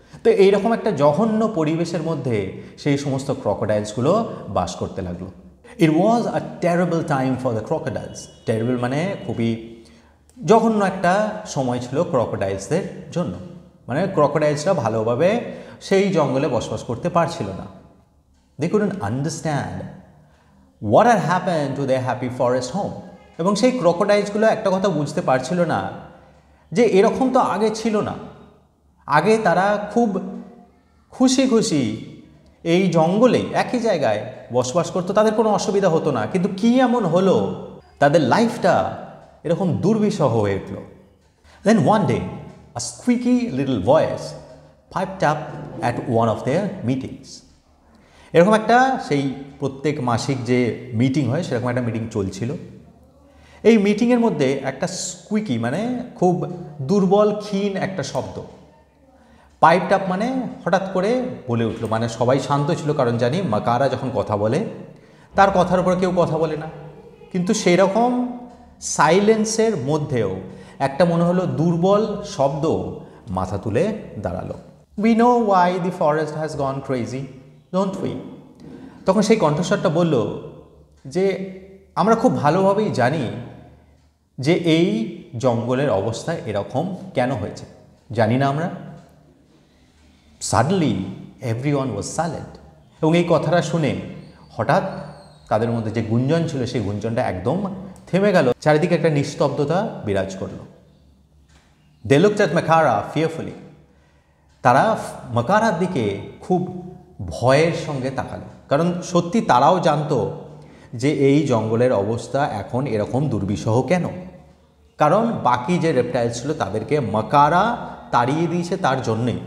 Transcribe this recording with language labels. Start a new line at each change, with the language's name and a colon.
Bangla: তো এইরকম একটা জঘন্য পরিবেশের মধ্যে সেই সমস্ত ক্রোকোডাইলসগুলো বাস করতে লাগলো।
English: It was a terrible time for the crocodiles.
Bangla: Terrible মানে খুবই জঘন্য একটা সময় ছিল ক্রোকোডাইলসদের জন্য। মানে ক্রোকোডাইলসরা ভালোভাবে সেই জঙ্গলে বসবাস করতে পারছিল না।
English: They couldn't understand what had happened to their happy forest home.
Bangla: এবং সেই ক্রোকোডাইলসগুলো একটা কথা বুঝতে পারছিল না যে এরকম তো আগে ছিল না। আগে তারা খুব খুশি খুশি এই জঙ্গলেই একই জায়গায় বসবাস করতো, তাদের কোনো অসুবিধা হতো না। কিন্তু কী এমন হলো তাদের লাইফটা এরকম দুর্বিষহ হয়ে উঠল?
English: Then one day a squeaky little voice piped up at one of their meetings.
Bangla: এরকম একটা সেই প্রত্যেক মাসিক যে মিটিং হয় সেরকম একটা মিটিং চলছিল। এই মিটিংয়ের মধ্যে একটা স্কুইকি মানে খুব দুর্বল ক্ষীণ একটা শব্দ, পাইপড আপ মানে হঠাৎ করে বলে উঠলো। মানে সবাই শান্ত ছিল, কারণ জানি মাকারা যখন কথা বলে তার কথার উপর কেউ কথা বলে না। কিন্তু সেই রকম সাইলেন্সের মধ্যেও একটা মনে হলো দুর্বল শব্দ মাথা তুলে দাঁড়ালো।
English: We know why the forest has gone crazy, don't we?
Bangla: তখন সেই কণ্ঠস্বরটা বলল যে আমরা খুব ভালোভাবেই জানি যে এই জঙ্গলের অবস্থা এরকম কেন হয়েছে, জানি না আমরা?
English: Suddenly everyone was silent.
Bangla: এবং এই কথাটা শুনে হঠাৎ তাদের মধ্যে যে গুঞ্জন ছিল সেই গুঞ্জনটা একদম থেমে গেল, চারিদিকে একটা নিস্তব্ধতা বিরাজ করলো।
English: They looked at Makara fearfully.
Bangla: তারা মাকারার দিকে খুব ভয়ের সঙ্গে তাকালো, কারণ সত্যি তারাও জানতো যে এই জঙ্গলের অবস্থা এখন এরকম দুর্বিষহ কেন। কারণ বাকি যে রেপটাইল ছিল তাদেরকে মাকারা তাড়িয়ে দিয়েছে তার জন্যেই।